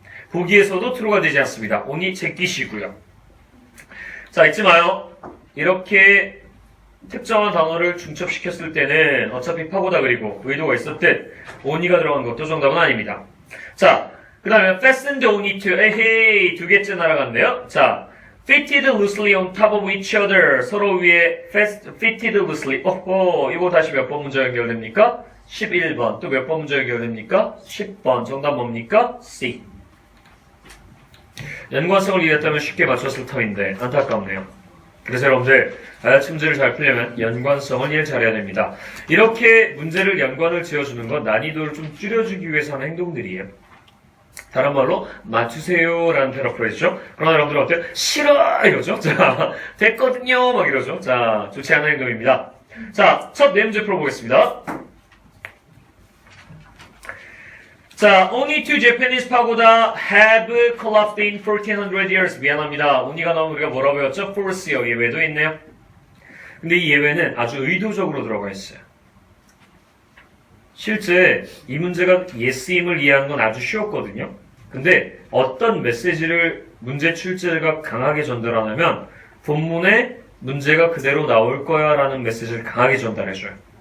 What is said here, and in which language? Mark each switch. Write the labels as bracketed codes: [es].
[ko] 보기에서도 true가 되지 않습니다. only 제끼시고요. 자, 잊지 마요. 이렇게 특정한 단어를 중첩시켰을 때는 어차피 파고다 그리고 의도가 있을 때 only가 들어간 것도 정답은 아닙니다. 자, 그 다음에 [en] fastened only to. [ko] 에헤이, 두 개째 날아갔네요. [en] 자, fitted loosely on top of each other. [ko] 서로 위에 [en] fitted loosely. [ko] 이거 다시 몇 번 문제 연결됩니까? 11번. 또 몇 번 문제 연결됩니까? 10번. 정답 뭡니까? C. 연관성을 이해했다면 쉽게 맞췄을 터인데 안타깝네요. 그래서 여러분들 IELTS 문제를 잘 풀려면 연관성을 이해를 잘해야 됩니다. 이렇게 문제를 연관을 지어주는 건 난이도를 좀 줄여주기 위해서 하는 행동들이에요. 다른 말로 맞추세요라는 패러프레이즈죠. 그러나 여러분들 어때요? 싫어! 이러죠. 자, 됐거든요! 막 이러죠. 자, 좋지 않은 행동입니다. 자, 첫 네 문제 풀어보겠습니다. [en] 자, only two Japanese pagoda have collapsed in 1400 years. [ko] 미안합니다. only가 나오면 우리가 뭐라고 배웠죠? false요. 예외도 있네요. 근데 이 예외는 아주 의도적으로 들어가 있어요. 실제 이 문제가 yes임을 이해하는 건 아주 쉬웠거든요. 근데 어떤 메시지를 문제 출제자가 강하게 전달하냐면 본문에 문제가 그대로 나올 거야 라는 메시지를 강하게 전달해줘요.